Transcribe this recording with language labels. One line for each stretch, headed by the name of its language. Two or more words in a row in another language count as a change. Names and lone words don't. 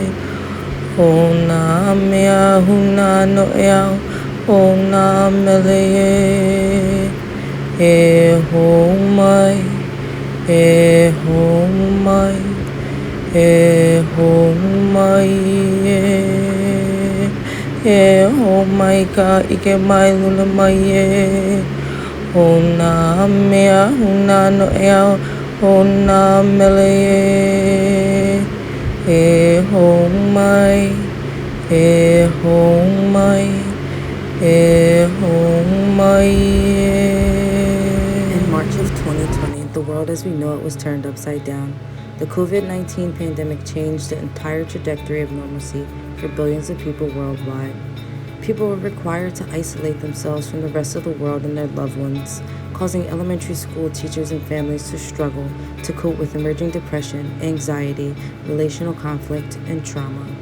Hawaiian: O nā mea huna no ea, o nā mele e ho mai, e ho mai, e ho mai e ho mai ka ike mai luna mai e. O nā mea huna no ea, o nā mele e ho mai, e ho mai, e ho mai
English: In March of 2020, the world as we know it was turned upside down. The COVID-19 pandemic changed the entire trajectory of normalcy for billions of people worldwide. People were required to isolate themselves from the rest of the world and their loved ones, causing elementary school teachers and families to struggle to cope with emerging depression, anxiety, relational conflict, and trauma.